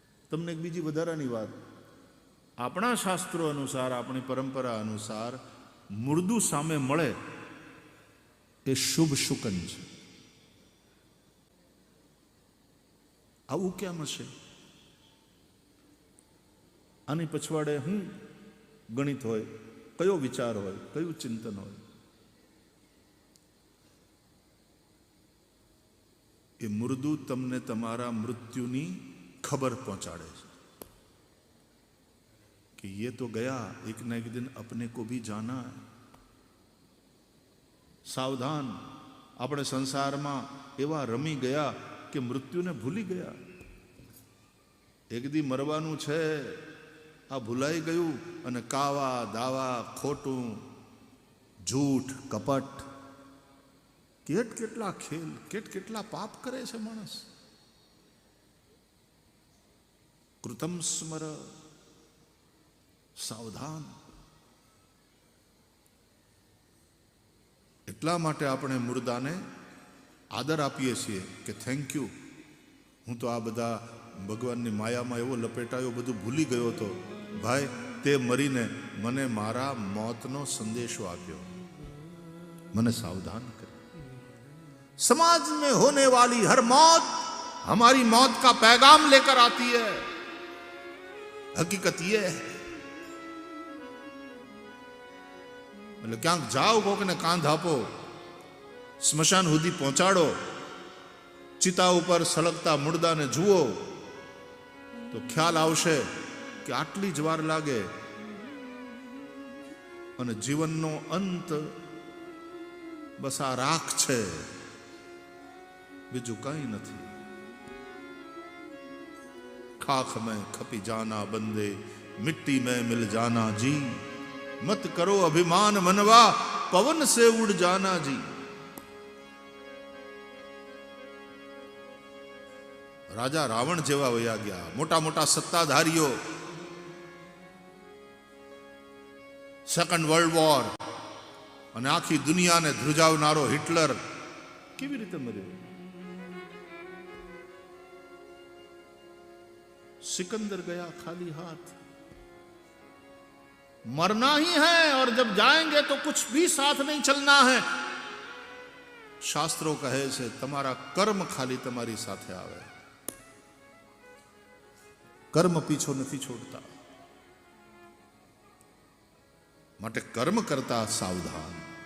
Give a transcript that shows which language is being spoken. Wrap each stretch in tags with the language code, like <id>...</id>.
<gu>તમને એક બીજી વધારાની વાત, આપણા શાસ્ત્રો અનુસાર, આપણી પરંપરા અનુસાર મુર્દુ સામે મળે એ શુભ શુકન છે. આવું કેમ હશે? આની પછવાડે શું ગણિત હોય, કયો વિચાર હોય, કયું ચિંતન હોય? એ મુર્દુ તમને તમારા મૃત્યુની ખબર પહોંચાડે છે</gu> <hi>कि ये तो गया एक न एक दिन अपने को भी जाना है।</hi> <gu>सावधान, આપણે સંસારમાં એવા રમી ગયા કે મૃત્યુને ભૂલી ગયા. એક દી મરવાનું છે, આ ભૂલાઈ ગયું, અને કાવા દાવા, ખોટું, જૂઠ, કપટ, કેટલા ખેલ, કેટલા પાપ કરે છે માણસ. કૃતમ સ્મર, સાવધાન. એટલા માટે આપણે મુર્દાને આદર આપીએ છીએ કે થેન્ક યુ, હું તો આ બધા ભગવાનની માયામાં એવો લપેટાયો, બધું ભૂલી ગયો હતો. ભાઈ, તે મરીને મને મારા મોતનો સંદેશો આપ્યો, મને સાવધાન કર્યો.</gu> <hi>समाज में होने वाली हर मौत हमारी मौत का पैगाम लेकर आती है. हकीकत ये है.</hi> <gu>એટલે ક્યાંક જાઓ, કોકને કાંધ આપો, સ્મશાન સુધી પહોંચાડો, ચિતા ઉપર સળગતા મુર્દાને જુઓ તો ખ્યાલ આવશે કે આટલી જ વાર લાગે અને જીવનનો અંત બસ આ રાખ છે, બીજું કઈ નથી.</gu> <hi>ખાખ મેં ખપી જાના બંદે, મિટ્ટી में मिल जाना जी, मत करो अभिमान मनवा, पवन से उड़ जाना जी.</hi> <gu>રાજા રાવણ જેવા વયા ગયા, મોટા મોટા સત્તાધારીઓ, સેકન્ડ વર્લ્ડ વોર અને આખી દુનિયાને ધ્રુજાવનારો હિટલર કેવી રીતે મર્યો?</gu> <hi>सिकंदर गया खाली हाथ. मरना ही है और जब जाएंगे तो कुछ भी साथ नहीं चलना है.</hi> <gu>शास्त्रों કહે છે તમારા કર્મ ખાલી તમારી સાથે આવે, કર્મ પીછો નથી છોડતા. માટે કર્મ કરતા સાવધાન.</gu>